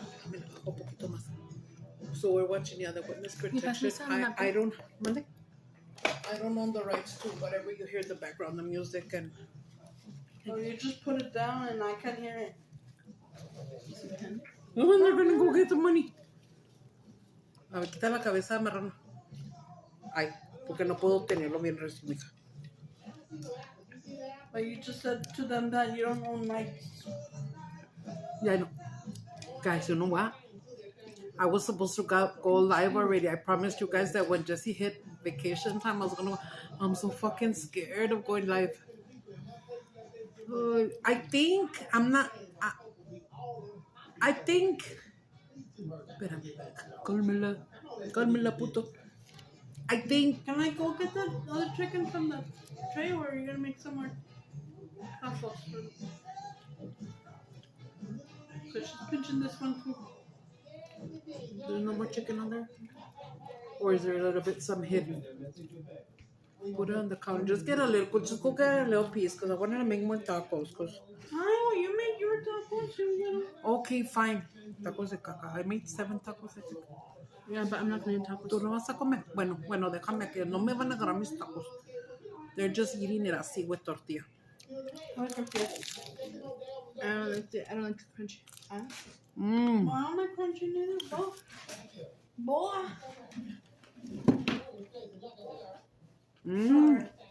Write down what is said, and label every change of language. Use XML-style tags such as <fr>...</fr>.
<es>Mira, un poquito más.</es> <en>So we're watching the witness protection. I don't, Monday? I don't own the rights to whatever you hear in the background, the music and. Oh, you just put it down and I can't hear it. No, they're gonna go get the money.</en> <es>A ver, quita la cabeza de marrano. Ay, porque no puedo tenerlo bien recibido.</es> <en>But you just said to them that you don't own rights. Yeah, I know. Guys, you know what? I was supposed to go live already. I promised you guys that when Jesse hit vacation time, I was gonna. I'm so fucking scared of going live. I think I'm not. I think.</en> <es>Espérame. Cálmela, puto.</es> <en>I think. Can I go get the other chicken from the tray, or are you gonna make some more tacos? Because she's pinching this one too. There's no more chicken on there? Or is there a little bit some hidden? Put it on the counter. Just get a little, just go get a little piece because I wanted to make more tacos. Oh, you made your tacos, you Okay, fine.</en> <es>Tacos de caca.</es> <en>I made 7 tacos, I think. Yeah, but I'm not gonna eat tacos.</en> <es>¿Tú no vas a comer? Bueno, déjame que no me van a agarrar mis tacos.</es> <en>They're just eating it así with tortilla. I like tortilla. I don't like crunchy. Mmm. Well, I don't like crunchy neither. Go. Boy. Mmm.</en>